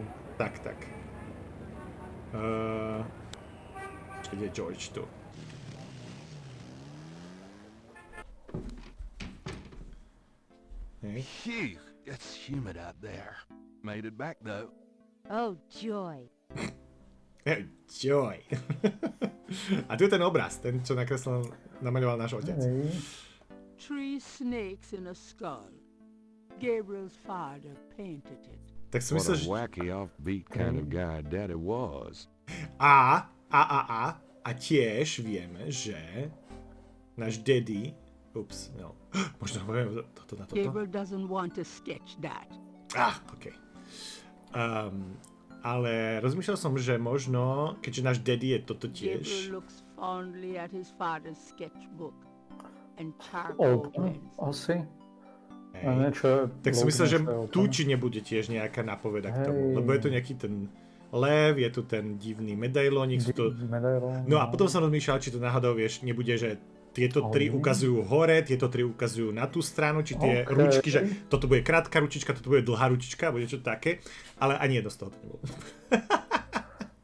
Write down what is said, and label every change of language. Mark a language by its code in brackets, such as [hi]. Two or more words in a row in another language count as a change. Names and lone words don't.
[sk] Tak. Kde je George tu? [en] Hey. Phew, it's humid out there. Made it back though. Oh, joy. Joy. [sk] A tu je ten obraz, ten, čo nakreslil, namaľoval náš otec. Hej. [en] 3 snakes in a skull. Gabriel's father painted it. [sk] Tak si [en] What [sk] myslíš, [en] a wacky offbeat kind of guy Daddy was. [sk] a tiež vieme, že náš daddy, možno poviem toto na toto. [en] Gabriel doesn't want to sketch that. OK. [sk] Ale rozmýšľal som, že možno, keďže náš daddy je toto tiež. [en] Gabriel looks fondly at his father's sketchbook and charcoal pens. [sk] Asi. Tak si myslel, že tu či nebude tiež nejaká nápoveda k tomu, lebo je tu nejaký ten lev, je tu ten divný medailónik. No a potom som rozmýšľal, či to náhodou, vieš, nebude, že tieto tri ukazujú hore, tieto tri ukazujú na tú stranu, či tie ručky, že toto bude krátka ručička, toto bude dlhá ručička, alebo niečo také, ale ani jedno z toho to nebolo.